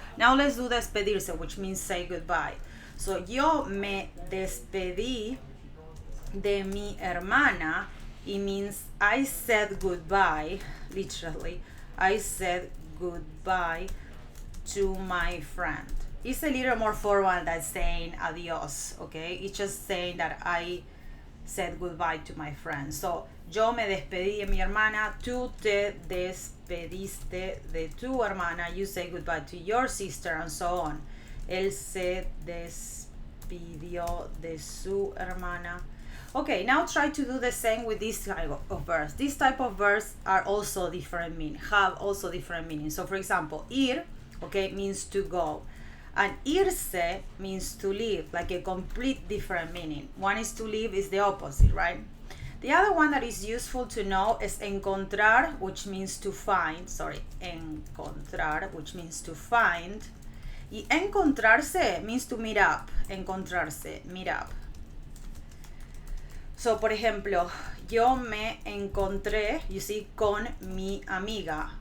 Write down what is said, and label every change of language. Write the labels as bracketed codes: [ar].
[en] Now let's do despedirse, which means say goodbye. [es] So yo me despedí de mi hermana. [en] It means I said goodbye, literally. I said goodbye to my friend. It's a little more formal than saying adios, okay? It's just saying that I said goodbye to my friend. [es] So, yo me despedí de mi hermana, tú te despediste de tu hermana, [en] you say goodbye to your sister, and so on. [es] Él se despidió de su hermana. [en] Okay, now try to do the same with this type of verbs. This type of verbs are also different meaning, have also different meanings. So for example, ir, okay, means to go. And irse means to leave, like a complete different meaning. One is to leave, is the opposite, right? The other one that is useful to know is encontrar, which means to find. Encontrar, which means to find. Y encontrarse means to meet up. Encontrarse, meet up. [es] So, por ejemplo, yo me encontré, [en] you see, [es] con mi amiga.